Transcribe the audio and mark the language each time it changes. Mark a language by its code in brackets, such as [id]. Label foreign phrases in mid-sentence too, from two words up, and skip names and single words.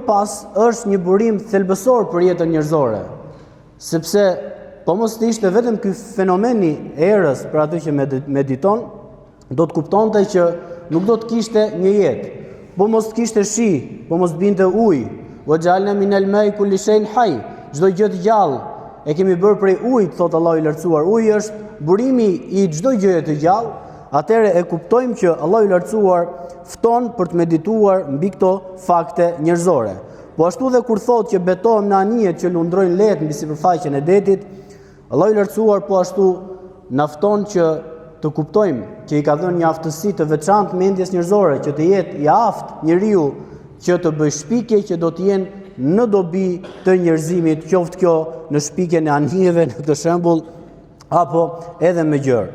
[sq] pas është një burim thelbësor për jetën njerëzore, sepse po mos të ishte vetëm ky fenomeni e erës për atë që mediton, do të kuptonte që nuk do të kishte një jetë, po mos të kishte shi, po mos binte ujë, [ar] وجعلنا من الماء كل شيء حي, [sq] çdo gjë të gjallë e kemi bërë prej ujit, thot Allahu i lartësuar. Uji është burimi i çdo gjëje të gjallë. Atëre e kuptojmë që Allahu i lartësuar fton për të medituar mbi këto fakte njerëzore. Po ashtu dhe kur thotë që betohem në anijet që lundrojnë lehtë mbi sipërfaqen e detit, Allahu i lartësuar po ashtu na fton që të kuptojmë që i ka dhënë një aftësi të veçantë mendjes njerëzore, që të jetë i aftë njeriu që të bëjë shpikje që do të jenë në dobi të njerëzimit, qoftë kjo në shpikjen e anijeve, në këtë shembull, apo edhe me gjërë.